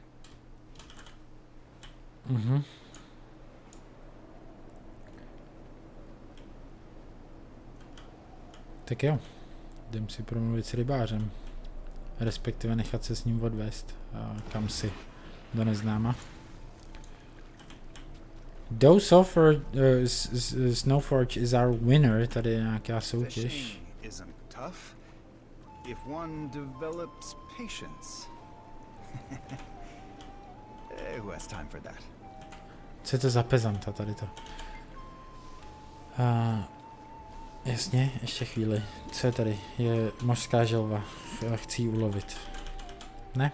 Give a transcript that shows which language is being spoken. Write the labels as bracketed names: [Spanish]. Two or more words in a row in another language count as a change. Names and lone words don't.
[Czech] Tak jo, jdem si promluvit s rybářem. Respektive nechat se s ním odvést. Kam si? Do neznáma. [English] Snowforge is our winner. [Czech] Tady je nějaká soutěž. [English] Isn't tough if one develops patience. Who has time for that? [Czech] Co je to za pezanta tady to? Jasně, ještě chvíli. Co je tady? Je mořská želva. Chci ji ulovit. Ne?